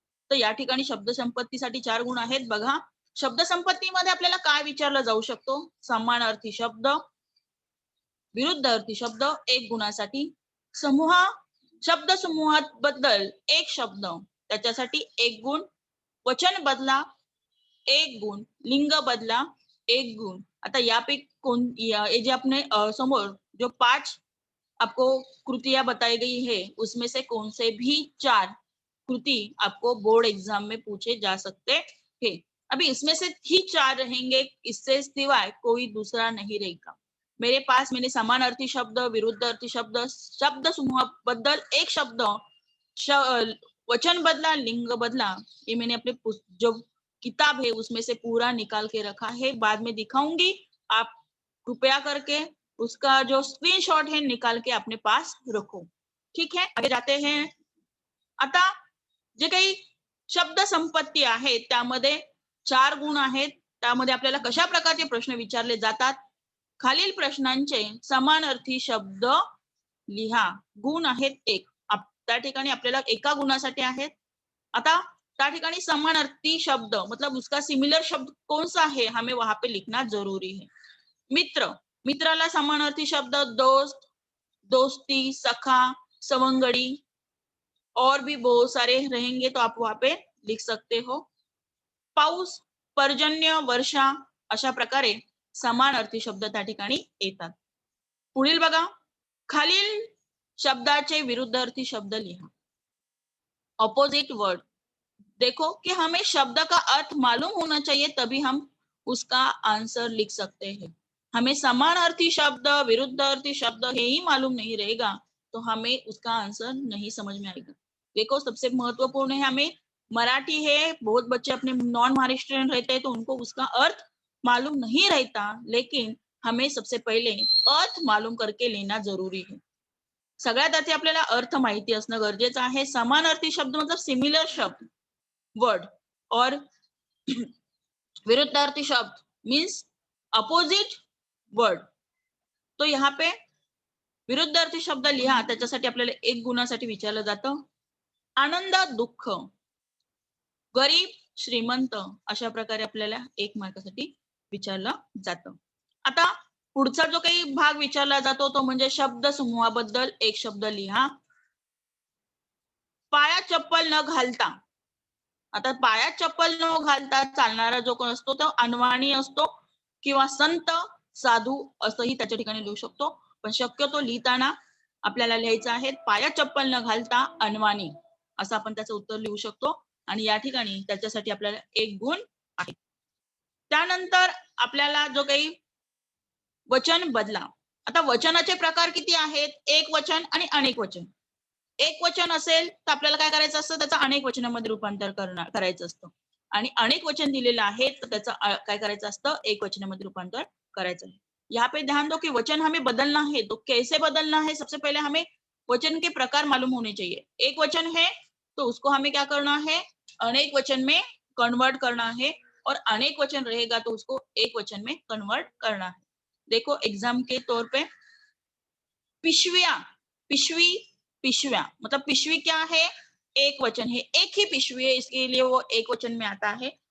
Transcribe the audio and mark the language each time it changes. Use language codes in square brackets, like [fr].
[mr] तर या ठिकाणी शब्द संपत्तीसाठी 4 गुण आहेत। बघा, शब्द संपत्तीमध्ये आपल्याला काय विचारलं जाऊ शकतो, समानार्थी शब्द, विरुद्ध अर्थी शब्द 1 गुणासाठी, शब्द समूहाबद्दल एक शब्द त्याच्यासाठी 1 गुण, वचन बदला 1 गुण, लिंग बदला 1 गुण। आता यापैकी [hi] ये जे अपने समोर जो 5 आपको कृतियां बताई गई है उसमें से कौन से भी 4 कृति आपको बोर्ड एग्जाम में पूछे जा सकते हैं। अभी इसमें से ही 4 रहेंगे, इससे सिवाय कोई दूसरा नहीं रहेगा। मेरे पास मैंने समानार्थी शब्द, विरुद्ध अर्थी शब्द, शब्द समूह बदल एक शब्द, वचन बदला, लिंग बदला, ये मैंने अपने जो किताब है उसमें से पूरा निकाल के रखा है। बाद में दिखाऊंगी, आप कृपया करके उसका जो स्क्रीनशॉट है निकाल के अपने पास रखो। ठीक है, आगे जाते हैं। [mr] आता जे काही शब्द संपत्ती आहे त्यामध्ये 4 गुण आहेत। त्यामध्ये आपल्याला कशा प्रकारचे प्रश्न विचारले जातात, खालील प्रश्नांचे समानार्थी शब्द लिहा। गुण आहेत 1, त्या ठिकाणी आपल्याला एका गुणासाठी आहेत। आता त्या ठिकाणी [hi] समानार्थी शब्द मतलब उसका सिमिलर शब्द कौन सा है हमें वहां पे लिखना जरूरी है। मित्र, मित्राला समानार्थी शब्द दोस्त, दोस्ती, सखा, सवंगड़ी और भी बहुत सारे रहेंगे तो आप वहां पे लिख सकते हो। [mr] पाऊस, पर्जन्य, वर्षा, अशा प्रकारे समानार्थी शब्द त्या ठिकाणी येतात। पुढील बघा, खालील शब्दाचे विरुद्धार्थी शब्द लिहा। [en] Opposite word. [hi] देखो कि हमें शब्द का अर्थ मालूम होना चाहिए, तभी हम उसका आंसर लिख सकते हैं। हमें समानार्थी शब्द, विरुद्धार्थी शब्द ये ही मालूम नहीं रहेगा तो हमें उसका आंसर नहीं समझ में आएगा। देखो सबसे महत्वपूर्ण है, हमें मराठी है, बहुत बच्चे अपने नॉन महाराष्ट्रियन रहते हैं तो उनको उसका अर्थ मालूम नहीं रहता, लेकिन हमें सबसे पहिले अर्थ मालूम करके लेना जरूरी है। [mr] सगळ्यात आधी आपल्याला अर्थ माहिती असणं गरजेचं आहे। [hi] समानार्थी शब्द मतलब सिमिलर शब्द वर्ड, और विरुद्धार्थी शब्द मीन्स अपोजिट वर्ड। तो यहाँ पे [mr] विरुद्धार्थी शब्द लिहा, त्याच्यासाठी आपल्याला एक गुणासाठी विचारलं जातं आनंद दुःख, गरीब श्रीमंत, अशा प्रकारे आपल्याला एक मार्कासाठी विचारलं जातं। आता पुढचा जो काही भाग विचारला जातो तो म्हणजे शब्द समूहाबद्दल एक शब्द लिहा। पायात चप्पल न घालता, आता पायात चप्पल न घालता चालणारा जो कोण असतो तो अनवाणी असतो किंवा संत साधू असंही त्याच्या ठिकाणी लिहू शकतो, पण शक्यतो लिहिताना आपल्याला लिहायचं आहे पायात चप्पल न घालता अनवाणी, असं आपण त्याचं उत्तर लिहू शकतो आणि या ठिकाणी त्याच्यासाठी आपल्याला एक गुण आहे। त्यानंतर आपल्याला जो काही वचन बदला, आता वचनाचे प्रकार किती आहेत, एक वचन आणि अनेक वचन। एक वचन असेल तर आपल्याला काय करायचं असतं, त्याचं अनेक वचनामध्ये रूपांतर करायचं असतं आणि अनेक वचन दिलेलं आहे तर त्याचं काय करायचं असतं, एक वचनामध्ये रूपांतर करायचं [hi] है। यहाँ पे ध्यान दो कि वचन हमें बदलना है तो कैसे बदलना है, सबसे पहले हमें वचन के प्रकार मालूम होने चाहिए। एक वचन है तो उसको हमें क्या करना है, अनेक वचन में कन्वर्ट करना है, और अनेक वचन रहेगा तो उसको एक वचन में कन्वर्ट करना है। देखो एग्जाम के तौर पे पिशविया, पिशवी, पिशव्या, मतलब पिशवी क्या है, एक वचन है, एक ही पिशवी है इसके लिए वो एक वचन में आता है।